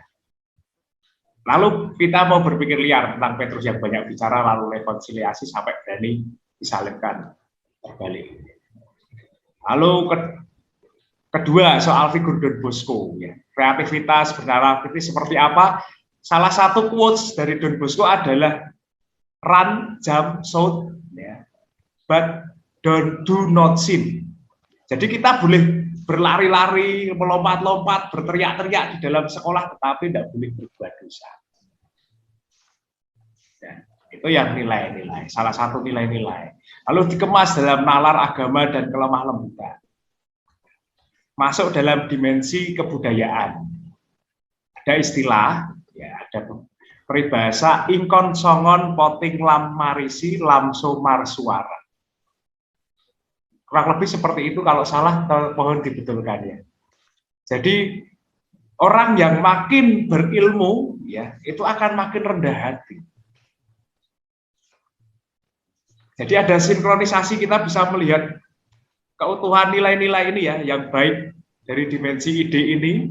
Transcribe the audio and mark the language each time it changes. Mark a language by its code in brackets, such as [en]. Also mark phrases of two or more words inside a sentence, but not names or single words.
[id] Lalu kita mau berpikir liar tentang Petrus yang banyak bicara lalu rekonsiliasi sampai berani disalibkan terbalik. Lalu kedua soal figur Don Bosco, ya. Kreativitas bernarasi seperti apa? Salah satu quotes dari Don Bosco adalah [en] run, jump, shout, [id] ya. [en] But do not sin. [id] Jadi kita boleh berlari-lari, melompat-lompat, berteriak-teriak di dalam sekolah, tetapi tidak boleh berbuat dosa. Ya, itu yang nilai-nilai, salah satu nilai-nilai. Lalu dikemas dalam nalar agama dan kelemah lembutan. Masuk dalam dimensi kebudayaan. Ada istilah, ya, ada peribahasa [bbc] ingkon songon poting lam marisi lamso marsuara. [id] Kurang lebih seperti itu, kalau salah mohon dibetulkan ya. Jadi orang yang makin berilmu ya itu akan makin rendah hati. Jadi ada sinkronisasi, kita bisa melihat keutuhan nilai-nilai ini ya yang baik dari dimensi ide ini.